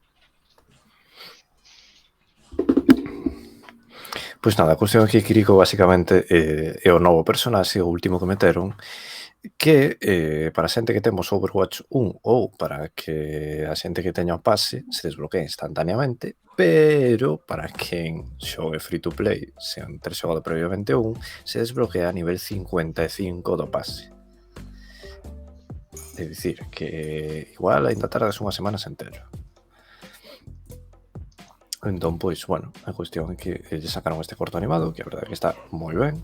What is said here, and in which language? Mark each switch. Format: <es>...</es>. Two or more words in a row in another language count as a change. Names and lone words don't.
<gl>Pois nada, a cuestión é que Kiriko basicamente é o novo personaxe, o último que meteron, que para a xente que temos Overwatch 1 ou para que a xente que teña o pase se desbloquee instantaneamente, pero para quen xogue</gl> <en>free to play</en> <gl>sen ter xogado previamente un, se desbloquea a nivel 55 do pase. É dicir, que igual ainda tardas unhas semanas entero. Entón, pois, bueno, a cuestión é que lle sacaron este corto animado, que a verdade é que está moi ben.</gl>